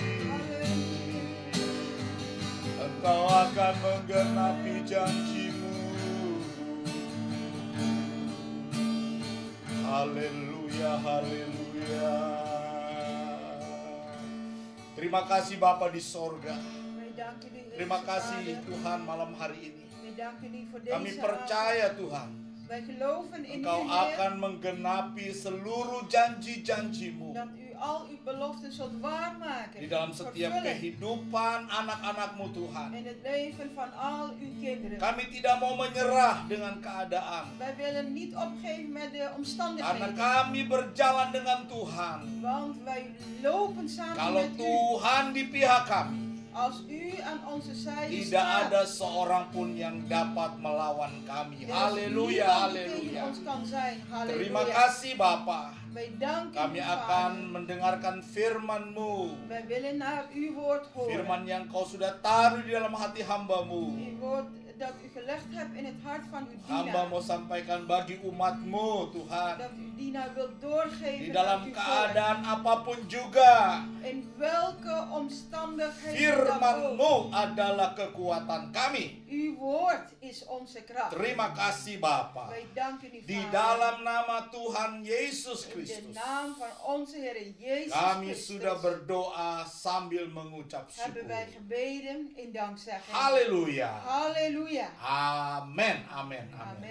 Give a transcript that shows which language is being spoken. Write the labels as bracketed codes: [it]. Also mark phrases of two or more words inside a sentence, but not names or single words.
[id] Engkau akan menggenapi janji-Mu. Haleluya, haleluya. Terima kasih Bapa di sorga. [nl] Wij danken u, Heer [id] Terima kasih [nl] Vader. [id] Tuhan malam hari ini. [nl] Wij danken u voor [id] Kami [nl] deze [id] percaya [nl] avond. [id] Tuhan, [nl] Wij geloven in [id] Engkau [nl] u, Heer, [id] akan menggenapi seluruh janji-janji-Mu [nl] dat u al uw beloften zult waarmaken. [id] di dalam setiap [nl] vervullen [id] kehidupan anak-anak-Mu Tuhan. [nl] in het leven van al uw kinderen. [id] Kami tidak mau menyerah dengan keadaan, [nl] Wij willen niet opgeven met de [id] karena [nl] omstandigheden. [id] kami berjalan dengan Tuhan. [nl] Want wij lopen samen [id] Kalau [nl] met u. [id] Tuhan di pihak kami, [nl] Als u aan onze zijde [id] tidak [nl] staat, [id] ada seorang pun yang dapat melawan kami. [nl] er is [id] Haleluya, [nl] niemand die tegen [id] haleluya. [nl] ons kan zijn. [id] Terima [nl] Halleluja. [id] kasih Bapa. [nl] Wij danken [id] Kami [nl] u, [id] akan [nl] Vader. [id] mendengarkan firman-Mu. [nl] Wij willen naar uw woord horen. [id] Firman yang Kau sudah taruh di dalam hati hamba-Mu. [nl] Uw woord dat u gelegd hebt in het hart van uw [id] Hamba [nl] dienaar. [id] mau sampaikan bagi umat-Mu, Tuhan. [nl] Dat uw dienaar wilt doorgeven [id] Di [nl] aan [id] dalam [nl] uw volk. [id] keadaan apapun juga, [nl] In welke omstandigheden dan ook. [id] firman-Mu adalah kekuatan kami. [nl] Uw woord is onze kracht. [id] Terima kasih Bapa. [nl] Wij danken u, [id] Di [nl] Vader. [id] dalam nama Tuhan Yesus [nl] In de [id] Kristus, [nl] naam van onze Heer Jezus [id] kami [nl] Christus [id] sudah berdoa sambil mengucap [nl] hebben wij [id] syukur. [nl] gebeden in dankzegging. [id] Haleluya. [nl] Halleluja. [id] Amin, amin, amin, [nl] Amen.